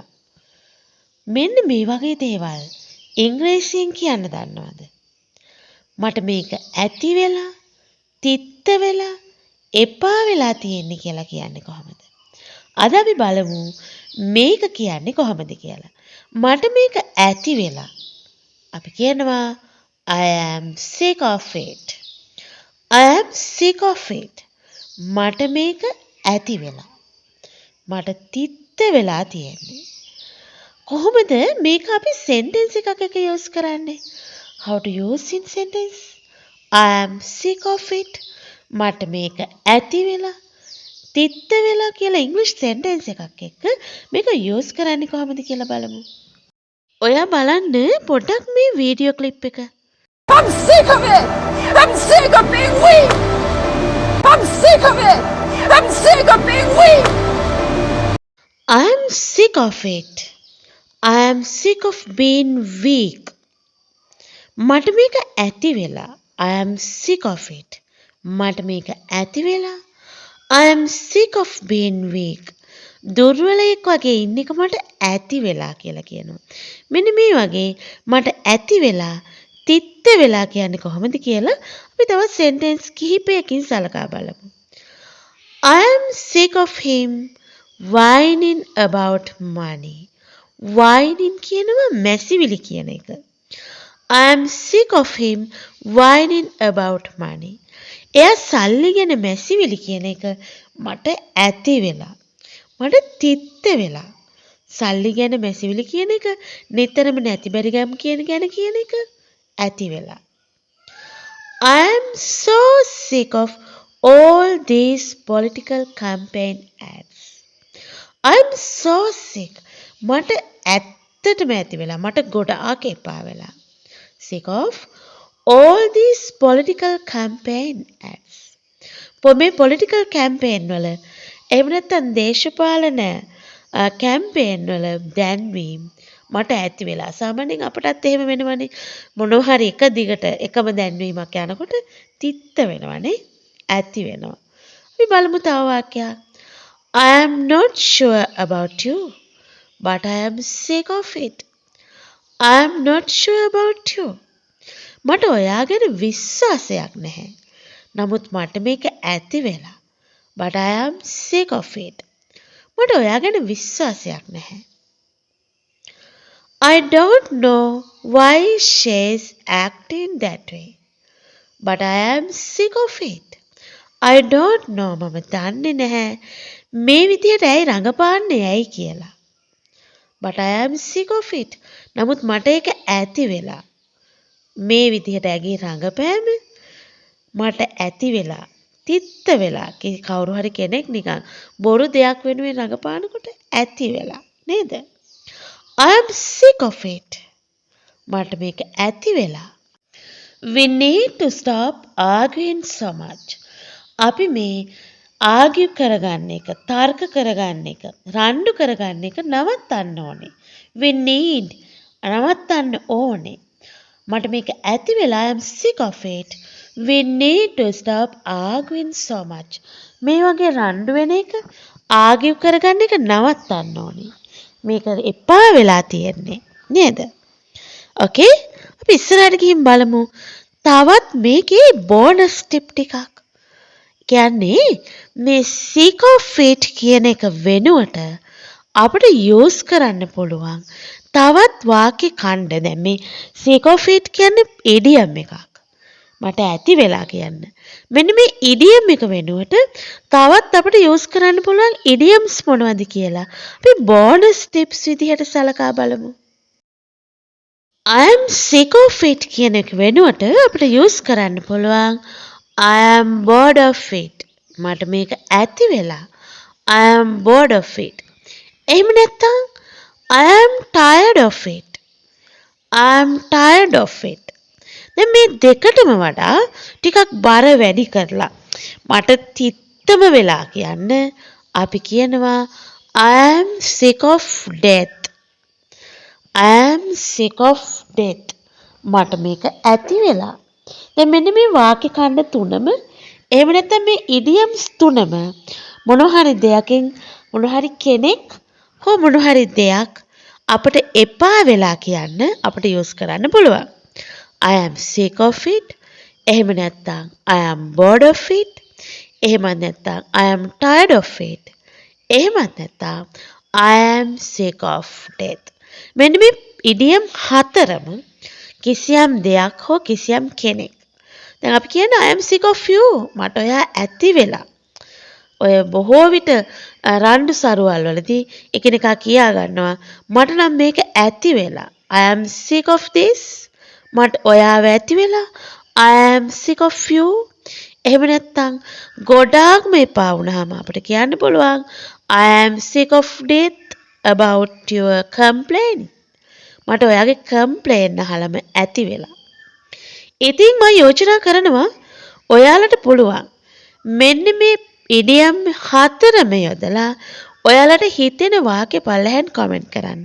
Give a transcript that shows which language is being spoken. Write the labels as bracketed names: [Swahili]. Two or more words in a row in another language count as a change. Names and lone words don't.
[Sinhala] මෙන්න මේ වගේ දේවල් ඉංග්‍රීසියෙන් කියන්න දන්නවද? මට මේක ඇති වෙලා, තිත්ත වෙලා, එපා වෙලා තියෙන්නේ කියලා කියන්නේ කොහොමද? අද අපි බලමු මේක කියන්නේ කොහොමද කියලා. මට මේක ඇති වෙලා. අපි කියනවා [English] I am sick of it. I am sick of it. [Sinhala] මට මේක ඇති වෙලා. මට තිත්ත වෙලා තියෙන්නේ. කොහොමද මේක අපි sentence එකක use කරන්නේ? [English] How to use in sentence? I am sick of it. [Sinhala] මට මේක ඇති වෙලා, තිත්ත වෙලා කියලා [English] English sentence [Sinhala] එකක් එක්ක මේක use කරන්නේ කොහොමද කියලා බලමු. ඔයා බලන්න පොඩ්ඩක් මේ [English] video clip [Sinhala] එක. [English] I'm sick of it. I'm sick of being weak. I'm sick of it. I'm sick of being weak. I am sick of it. I am sick of being weak. [Sinhala] මට මේක ඇති වෙලා. [English] I am sick of it. [Sinhala] මට මේක ඇති වෙලා. [English] I am sick of being weak. [Sinhala] දුර්වලයෙක් වගේ ඉන්න එක මට ඇති වෙලා කියලා කියනවා. මෙන්න මේ වගේ මට ඇති වෙලා, තිත්ත වෙලා කියන්නේ කොහොමද කියලා අපි තවත් sentence කිහිපයකින් සලකා බලමු. [English] I am sick of him whining about money. [Sinhala] whining කියනවා මැසිවිලි කියන එක. [English] I am sick of him whining about money. [Sinhala] එයා සල්ලි ගැන මැසිවිලි කියන එක මට ඇති වෙලා. මට තිත්ත වෙලා. සල්ලි ගැන මැසිවිලි කියන එක නිතරම නැති බැරි ගම් කියන එක ඇති වෙලා. [English] I am so sick of all these political campaign ads. I am so sick. [Sinhala] මට ඇත්තටම ඇති වෙලා. මට ගොඩාක් එපා වෙලා. [English] Sick of all these political campaign ads. [Sinhala] මේ [English] political campaign [Sinhala] වල එහෙම නැත්නම් දේශපාලන කැම්පේන් වල දැන්වීම් මට ඇති වෙලා. සාමාන්‍යයෙන් අපටත් එහෙම වෙනවනේ. මොනවා හරි එක දිගට එකම දැන්වීමක් යනකොට තිත්ත වෙනවනේ. ඇති වෙනවා. අපි බලමු තව වාක්‍යයක්. [English] I am not sure about you, but I am sick of it. I am not sure about you. [Sinhala] මට ඔයා ගැන විශ්වාසයක් නැහැ. නමුත් මට මේක ඇති වෙලා. [English] But I am sick of it. [Sinhala] මට ඔයා ගැන විශ්වාසයක් නැහැ. [English] I don't know why she's acting that way. But I am sick of it. I don't know. [Sinhala] මම දන්නේ නැහැ මේ විදියට ඇයි රඟපාන්නේ ඇයි කියලා. But I am sick of it. නමුත් මට ඒක ඇති වෙලා. මේ විදියට ඇගේ රඟපෑම මට ඇති වෙලා. තිත්ත වෙලා. කවුරු හරි කෙනෙක් නිකන් බොරු දෙයක් වෙනුවෙන් රඟපානකොට ඇති වෙලා. නේද? [English] I am sick of it. [Sinhala] මට මේක ඇති වෙලා. [English] We need to stop arguing so much. [Sinhala] අපි මේ ආගියු කරගන්න එක, තර්ක කරගන්න එක, රණ්ඩු කරගන්න එක නවත්තන්න ඕනේ. [English] We need [Sinhala] නවත්තන්න ඕනේ. මට මේක ඇති වෙලා. [English] I am sick of it. We need to stop arguing so much. [Sinhala] මේ වගේ රණ්ඩු වෙන එක, ආගියු කරගන්න එක නවත්තන්න ඕනේ. මේක එපා වෙලා තියෙන්නේ. නේද? Okay? අපි ඉස්සරහට ගිහින් බලමු. තවත් මේකේ [English] bonus tip [Sinhala] ටිකක්. කියන්නේ මේ [English] sick of it [Sinhala] කියන එක වෙනුවට අපිට use කරන්න පුළුවන් තවත් වාක්‍ය ඛණ්ඩ. දැන් මේ [English] sick of it [Sinhala] කියන්නේ idiom එකක්. මට ඇති වෙලා කියන්න. මෙන්න මේ idiom එක වෙනුවට තවත් අපිට use කරන්න පුළුවන් idioms මොනවද කියලා අපි [English] bonus tips [Sinhala] විදිහට සලකා බලමු. [English] I am sick of it [Sinhala] කියන එක වෙනුවට අපිට [English] use [Sinhala] කරන්න පුළුවන් [English] I am bored of it. [Sinhala] මට මේක ඇති වෙලා. [English] I am bored of it. [Sinhala] එහෙම නැත්නම් [English] I am tired of it. I am tired of it. [Sinhala] දැන් මේ දෙකටම වඩා ටිකක් බර වැඩි කරලා මට තිත්තම වෙලා කියන්න අපි කියනවා [English] I am sick of death. I am sick of death. [Sinhala] මට මේක ඇති වෙලා. දැන් මෙන්න මේ වාක්‍ය ඛණ්ඩ තුනම එහෙම නැත්නම් මේ idioms තුනම මොන හරි දෙයකින් මොන හරි කෙනෙක් හෝ මොන හරි දෙයක් අපිට එපා වෙලා කියන්න අපිට use කරන්න පුළුවන්. [English] I am sick of it. [Sinhala] එහෙම නැත්නම් [English] I am bored of it. [Sinhala] එහෙම නැත්නම් [English] I am tired of it. [Sinhala] එහෙමත් නැත්නම් [English] I am sick of death. [Sinhala] මෙන්න මේ idiom හතරම කිසියම් දෙයක් හෝ කිසියම් කෙනෙක්. දැන් අපි කියන්නේ [English] I am sick of you. [Sinhala] මට ඔයා ඇති වෙලා. ඔය බොහෝ විට රණ්ඩු සරුවල් වලදී එකිනෙකා කියා ගන්නවා මට නම් මේක ඇති වෙලා. [English] I am sick of this. [Sinhala] මට ඔයාව ඇති වෙලා. [English] I am sick of you. [Sinhala] එහෙම නැත්නම් ගොඩාක්ම එපා වුණාම අපිට කියන්න පුළුවන් [English] I am sick of death about your complaint. [Sinhala] මට ඔයාගේ කම්ප්ලේන් අහලම ඇති වෙලා. ඉතින් මම යෝජනා කරනවා ඔයාලට පුළුවන් මෙන්න මේ ඉඩියම් හතරම යොදලා ඔයාලට හිතෙන වාක්‍ය පල්ලෙහෙන් කමෙන්ට් කරන්න.